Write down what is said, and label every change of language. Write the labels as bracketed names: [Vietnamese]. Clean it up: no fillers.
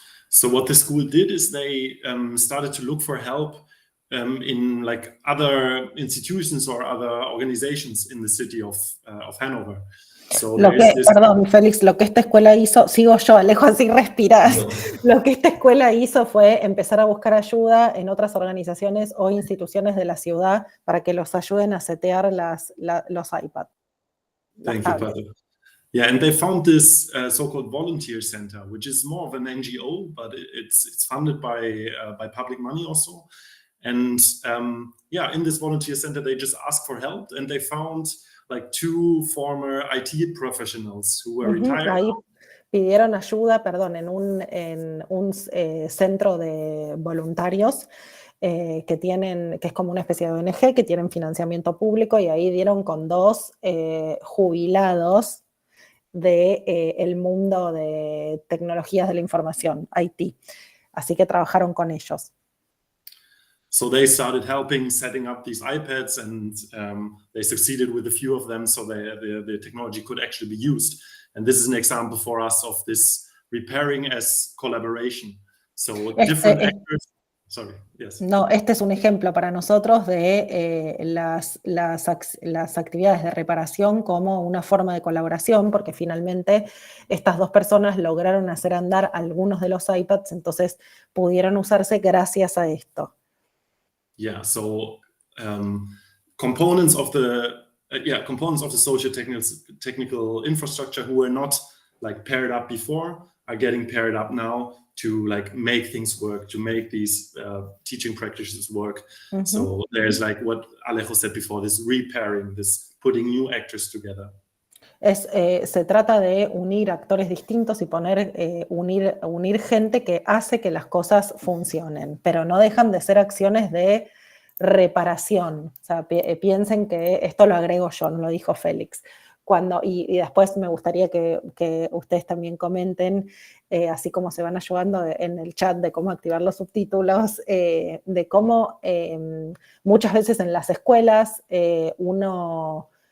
[English] So what the school did is they started to look for help in like other institutions or other organizations in the city of Hanover. So [Spanish] perdón, Félix, lo que esta escuela hizo, sigo yo, Alejo, así respirás. No. Lo que esta escuela hizo fue empezar a buscar ayuda en otras organizaciones o instituciones de la ciudad para que los ayuden a setear los iPads. [English] Thank you, Pato. Yeah, and they found this so-called volunteer center, which is more of an NGO, but it's funded by public money also. And yeah, in this volunteer center, they just asked for help, and they found like 2 former IT professionals who were retired. [Spanish] pidieron ayuda, perdón, en un centro de voluntarios que es como una especie de ONG, que tienen financiamiento público, y ahí dieron con 2 jubilados del mundo de tecnologías de la información, IT. Así que trabajaron con ellos. [English] So they started helping setting up these iPads, and they succeeded with a few of them, so the technology could actually be used. And this is an example for us of this repairing as collaboration. So different actors. Sorry, yes. [Spanish] No, este es un ejemplo para nosotros de las actividades de reparación como una forma de colaboración, porque finalmente estas 2 personas lograron hacer andar algunos de los iPads, entonces pudieron usarse gracias a esto. [English] Yeah, so components of the socio-technical infrastructure who were not like paired up before are getting paired up now to like make things work, to make these teaching practices work. Mm-hmm. So there's like what Alejo said before, this repairing, this putting new actors together. [Spanish] Se trata de unir actores distintos y unir gente que hace que las cosas funcionen, pero no dejan de ser acciones de reparación. O sea, piensen que esto lo agrego yo, no lo dijo Félix. Y después me gustaría que ustedes también comenten, así como se van ayudando en el chat, de cómo activar los subtítulos, de cómo muchas veces en las escuelas uno